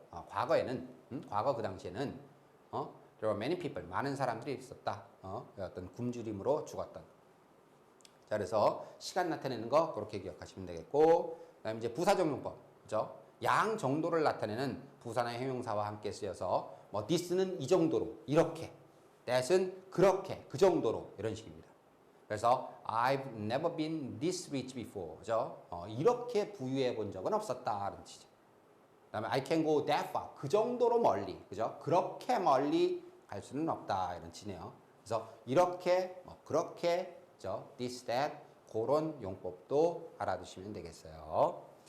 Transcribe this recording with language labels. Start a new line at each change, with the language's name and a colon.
Korean: 과거에는 과거 그 당시에는
English: there were many people
Korean: 많은 사람들이 있었다. 어떤 굶주림으로 죽었던. 자, 자, 그래서 시간 나타내는 거 그렇게 기억하시면 되겠고, 그다음에 이제 부사적 용법, 그죠? 양 정도를 나타내는 부사나 형용사와 함께 쓰여서 뭐 this는 이 정도로 이렇게, that은 그렇게 그 정도로 이런 식입니다.
English: 그래서 I've never been this rich before, 그죠?
Korean: 이렇게 부유해 본 적은 없었다는 뜻이죠. 그다음에
English: I can go that far,
Korean: 그 정도로 멀리, 그죠? 그렇게 멀리 갈 수는 없다 이런 뜻이네요. 그래서 이렇게, 뭐 그렇게, 그죠? This, that 그런 용법도 알아두시면 되겠어요.